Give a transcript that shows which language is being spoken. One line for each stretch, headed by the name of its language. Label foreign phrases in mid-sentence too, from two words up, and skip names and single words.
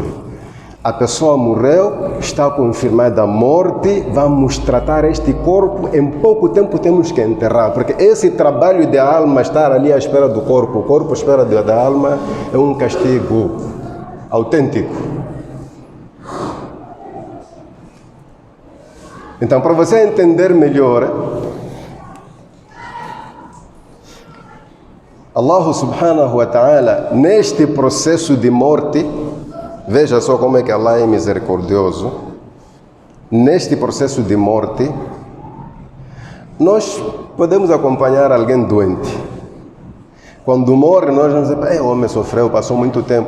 Portuguese: A pessoa morreu, está confirmada a morte, vamos tratar este corpo, em pouco tempo temos que enterrar, porque esse trabalho de alma estar ali à espera do corpo, o corpo à espera da alma, é um castigo autêntico. Então, para você entender melhor,
Arabic: الله سبحانه وتعالى,
Portuguese: neste processo de morte, veja só como é que Allah é misericordioso. Neste processo de morte, nós podemos acompanhar alguém doente. Quando morre, nós vamos dizer, o homem sofreu, passou muito tempo.